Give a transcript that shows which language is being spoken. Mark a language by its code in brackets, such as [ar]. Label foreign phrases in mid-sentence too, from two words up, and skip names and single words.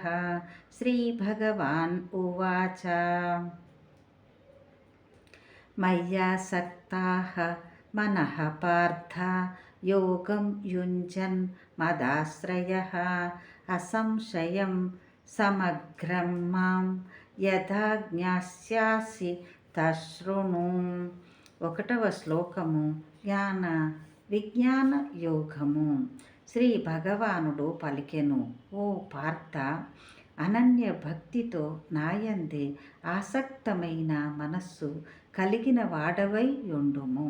[sa] श्रीभगवान् उवाच मय्यासक्ताः मनः पार्थ योगं युञ्जन् मदाश्रयः असंशयं समग्रं मां యథా జ్ఞాస్యాసి తశృణు. [te] 1వ శ్లోకము. జ్ఞాన విజ్ఞాన యోగము. శ్రీ భగవానుడు పలికెను, ఓ పార్థ, అనన్య భక్తితో నాయందే ఆసక్తమైన మనస్సు కలిగిన వాడవై యుండుము.